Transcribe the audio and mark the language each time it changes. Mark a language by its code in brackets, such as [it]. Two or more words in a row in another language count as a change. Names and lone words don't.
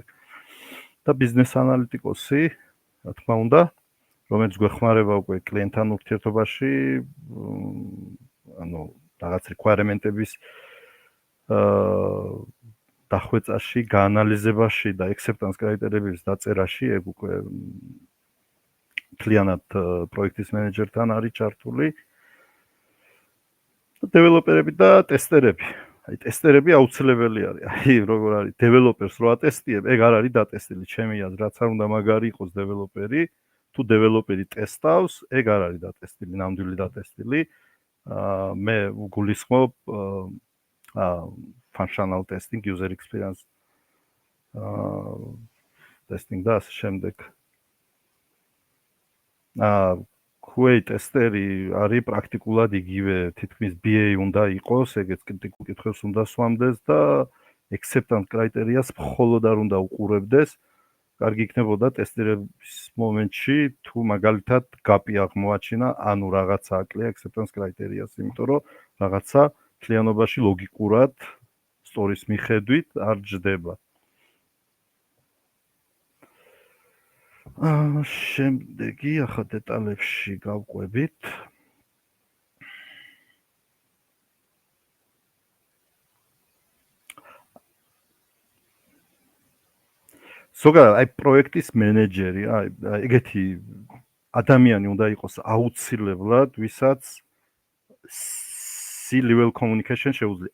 [ka] და ბიზნეს ანალიტიკოსი, რა თქმა უნდა, რომელიც გვეხმარება უკვე კლიენტთან ურთიერთობაში, ანუ რაღაც requirement-ების დახვეწაში, გაანალიზებაში და [en] acceptance criteria- [ka] ების დაწერაში, ეგ უკვე მთლიანად პროექტის მენეჯერთან არის ჩართული. და დეველოპერები და ტესტერები. აი ტესტერები აუცილებელი არის. აი როგორ არის დეველოპერს რო ატესტიებ, ეგ არ არის დატესტილი, ჩემი აზრით, რაც არ უნდა მაგარი იყოს დეველოპერი, თუ დეველოპერი ტესტავს, ეგ არ არის დატესტილი, ნამდვილი დატესტილი. მე გულისხმობ [en] functional testing, user experience testing [ka] და ასე შემდეგ. QA ტესტერი არის პრაქტიკულად იგივე, თითქმის BA უნდა იყოს, ეგეც კრიტიკულ კითხვებს უნდა სვამდეს და [en] acceptance criteria- [ka] ს მხოლოდ არ უნდა უყურებდეს. კარგი იქნებოდა ტესტირების მომენტში თუ მაგალითად გაპი აღმოაჩინა, ანუ რაღაცა აკლია [en] acceptance criteria- [ka] ს, იმიტომ რომ რაღაცა მთლიანობაში ლოგიკურად სტორის მიხედვით არ ჯდება. შემდეგი ახლა დეტალებში გავყვებით. ზოგადად აი პროექტის მენეჯერი, აი ეგეთი ადამიანი უნდა იყოს აუცილებლად, ვისაც [en] C-level communication [ka] შეუძლია.